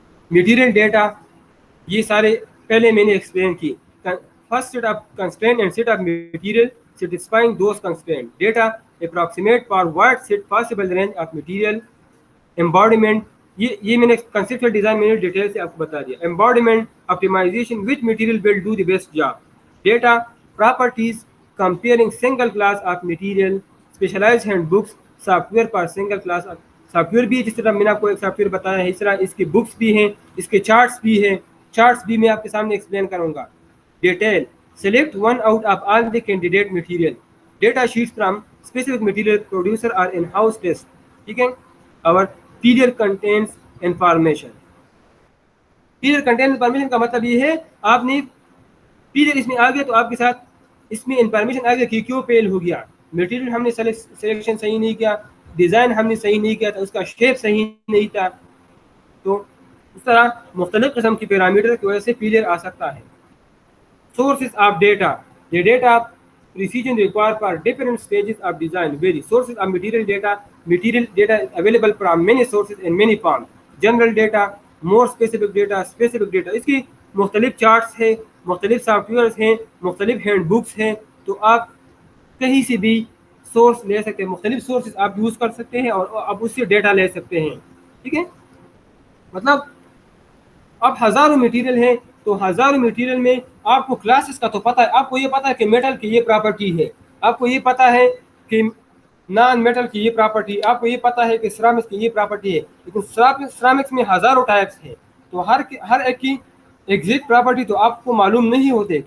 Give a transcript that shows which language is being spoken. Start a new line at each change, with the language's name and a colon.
Urdu: Material data یہ سارے پہلے میں نے ایکسپلین کی.
English: First set of constraint and set of material satisfying those constraints. Data approximate for wide set possible range of material.
Urdu: Embodiment یہ میں نے conceptual design میں نے ڈیٹیل سے آپ کو بتا دیا.
English: Embodiment optimization which material will do the best job. Data properties comparing single class of material. Specialized handbooks software for single class of
Urdu: soft where بھی جس طرح میں نے آپ کو ایک سافٹ ویئر بتایا ہے اس طرح اس کی بکس بھی ہیں, اس کے چارٹس بھی ہیں, چارٹس بھی میں آپ کے سامنے ایکسپلین کروں گا.
English: Detail select one out of all the candidate material. Data sheets from specific material producer or in-house test.
Urdu: ٹھیک ہے.
English: Our period contains information.
Urdu: Period contains information کا مطلب یہ ہے آپ نے period اس میں آ گیا تو آپ کے ساتھ اس میں انفارمیشن آ گیا کہ کیوں فیل ہو گیا. مٹیریل ہم نے سلیکشن صحیح نہیں کیا, ڈیزائن ہم نے صحیح نہیں کیا تھا, اس کا شیپ صحیح نہیں تھا. تو اس طرح مختلف قسم کی پیرامیٹر کی وجہ سے فیلئر آ سکتا ہے.
English: Sources of data. The data precision required for different stages of design vary. Sources of material data. Material data is available from many sources in many forms. General data, more specific data, specific data.
Urdu: اس کی مختلف charts ہیں, مختلف soft wears ہیں, مختلف hand books ہیں, تو آپ کہیں سے بھی سورس لے سکتے ہیں, مختلف سورسز آپ یوز کر سکتے ہیں اور آپ اس سے ڈیٹا لے سکتے ہیں. ٹھیک ہے. مطلب اب ہزاروں مٹیریل ہیں تو ہزاروں مٹیریل میں آپ کو کلاسز کا تو پتہ ہے, آپ کو یہ پتہ ہے کہ میٹل کی یہ پراپرٹی ہے, آپ کو یہ پتہ ہے کہ نان میٹل کی یہ پراپرٹی, آپ کو یہ پتہ ہے کہ سیرامکس کی یہ پراپرٹی ہے, لیکن سیرامکس میں ہزاروں ٹائپس ہیں تو ہر ایک کی ایگزیکٹ پراپرٹی تو آپ کو معلوم نہیں ہوتے.